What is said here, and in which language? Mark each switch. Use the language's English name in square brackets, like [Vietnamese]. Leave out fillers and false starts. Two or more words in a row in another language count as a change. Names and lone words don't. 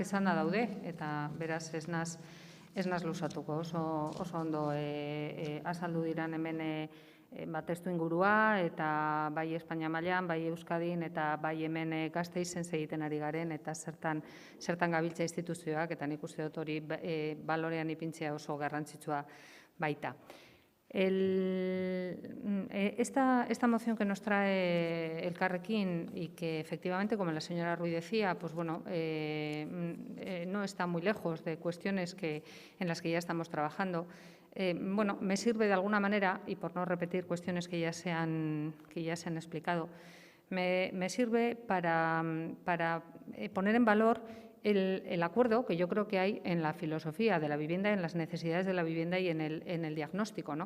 [Basque] esanda daude, eta beraz ez naz luzatuko, oso ondo azaldu diran hemen testu ingurua, eta bai Espainia mailan, bai Euskadin, eta bai hemen Gasteizen egiten ari garen, eta zertan gabiltza instituzioak, eta nik uste dut hori balorean ipintzea oso garrantzitsua baita. [Spanish] Esta moción que nos trae Elkarrekin y que efectivamente, como la señora Ruiz decía, pues bueno, no está muy lejos de cuestiones en las que ya estamos trabajando. Bueno, me sirve de alguna manera, y por no repetir cuestiones que ya se han explicado, me sirve para poner en valor el acuerdo que yo creo que hay en la filosofía de la vivienda, en las necesidades de la vivienda y en el diagnóstico, ¿no?